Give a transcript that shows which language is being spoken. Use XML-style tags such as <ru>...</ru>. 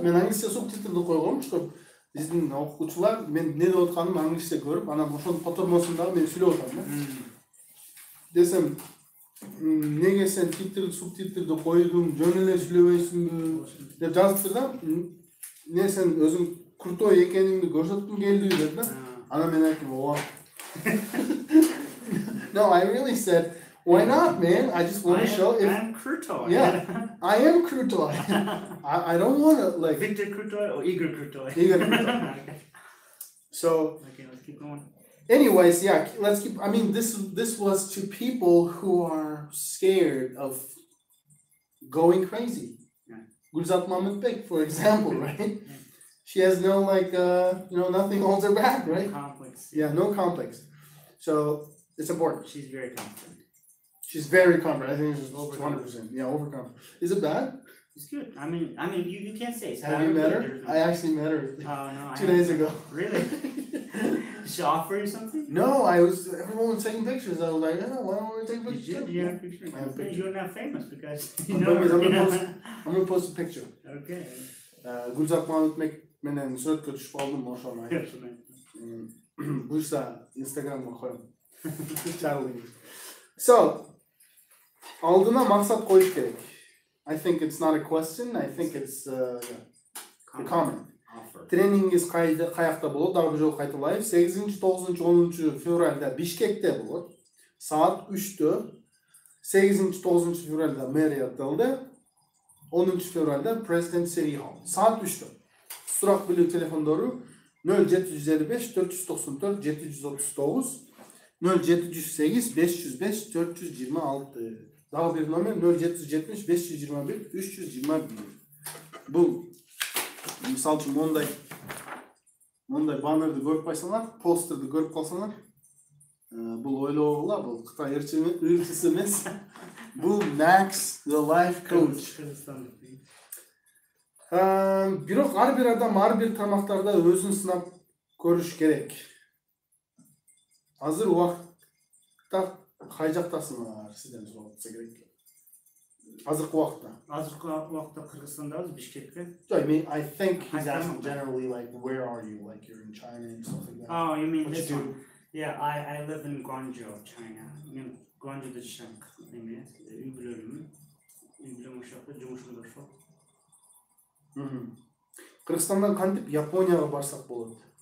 <ky>Мен англисче субтитрди койгом, чтобы биздин окуучулар мен эмне деп атканымды англисче көрүп, анан ошонун котормосун дагы мен сүйлөп атам да. Десем, эмнеге сен субтитрди койдуң, жөн эле сүйлөбөйсүңбү деп жазыптыр да. Эмне сен өзүң крутой экениңди көрсөткүң келдиби деп да. Анан мен айттым, ооба.</ky> <en>No, I really said, why not, man? I just want to show if I'm Krutoy. Yeah, I am Krutoy. I don't want to like Victor Krutoy or Igor Krutoy? Igor Krutoy. So, Okay, let's keep going. anyways, yeah, let's keep. I mean, this was to people who are scared of going crazy. Yeah. Gulzat Mamutbek, for example, right? She has no like, nothing holds her back, right? Complex. Yeah, no complex. So it's important. She's very confident. She's very confident. I think she's 100%. Yeah, overconfident. Is it bad? It's good. I mean, you can't say it's Have you met her? I actually met her no, 2 days ago. Really? Did she offer you something? No, everyone was taking pictures. I was like, oh, why don't we take Did pictures? you have pictures? I have pictures. You're not famous because I'm gonna post a picture. Okay.</en> <ky>Gulzat Mamutbek менен сүрөткө түшүп алдым, ошону айтып. Буйса Instagramга коем. Чарлы. So, алдына максат коюш керек.</ky> <en>I think it's not a question. I think it's a comment.</en> <ky>Тренингиз каякта болот? Дагы бир жолу кайталайбы. 8, 9, 10 февралда Бишкекте болот. Саат 3-тө. 8, 9 февралда мэрияталда. 10 февралда President City Hall. Саат 3-тө. Сурак билүү телефондору 0755 494 739 0708 505 426. Дагы бир номер 0770 521 321. Бул мисалы үчүн мондай баннерди көрүп калсаңар, постерди көрүп калсаңар, бул ойлогула, бул Кытай ырчысы эмес. Бул Max the life coach. Бирок ар бир адам ар бир тармактарда өзүн сынап көрүш керек. Азыр убакытта кай жактасыңар, сизден сурап атса керек. Азыркы убакытта Кыргызстандабыз, Бишкекте.</ky> <en>I mean, I think he's asking generally like, where are you? Like you're in China and stuff like that. Oh, you mean What this you one? Yeah, I live in Guangzhou, China.</en> <ky>Мен Guangzhou'da жашайм. Эме, үй бүлөм ошокто, жумушум ошол. Кыргызстандан кантип Японияга барсак болот?</ky>